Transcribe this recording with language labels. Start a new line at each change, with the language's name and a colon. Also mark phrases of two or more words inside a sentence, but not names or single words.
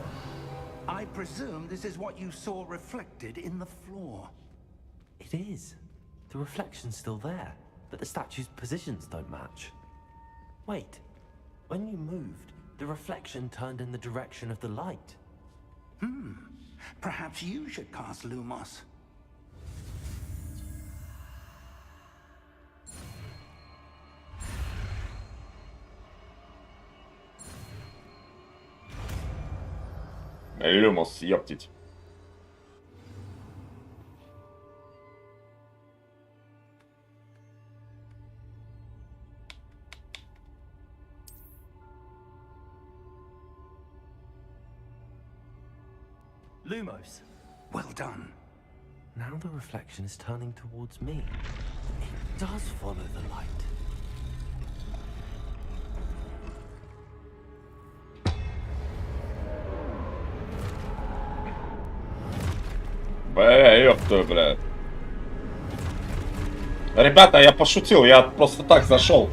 English: I presume this is what you saw reflected in the floor. It is. The reflection's still there, but the statue's positions don't match. Wait, when you moved, the reflection turned in the direction of the light. Perhaps you should cast Lumos.
Russian: Люмос, ёптить.
English: Lumos. Well done. Now the reflection is turning towards me. It does follow the light.
Russian: Ёпта, блядь. Ребята, я пошутил, я просто так зашел.